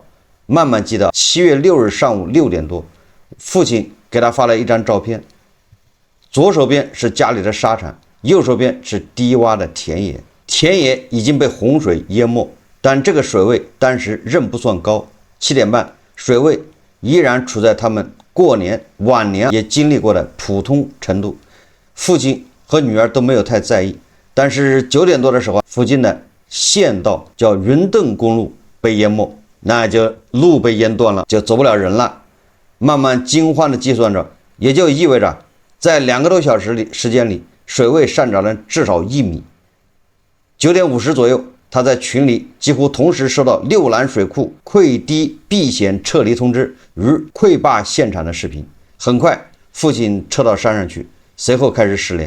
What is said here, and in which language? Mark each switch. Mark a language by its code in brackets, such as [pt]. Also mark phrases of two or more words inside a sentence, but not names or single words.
[zh] 慢慢記到7月6日上午6點多，父親給他發了一張照片，左手邊是家裡的沙場，右手邊是低洼的田野，田野已經被洪水淹沒，但這個水位當時仍不算高。7點半，水位依然處在他們過年往年也經歷過的普通程度，父親和女兒都沒有太在意。但是9點多的時候，附近的縣道叫雲邓公路被淹沒，那就路被淹断了，就走不了人了。慢慢驚慌地計算着，也就意味着在2 個多小時時間裡，水位上漲了至少1米。9點50左右，他在群裡幾乎同時收到六蘭水庫溃堤避險撤離通知與潰壩現場的視頻。很快，父親撤到山上去，隨後開始失聯。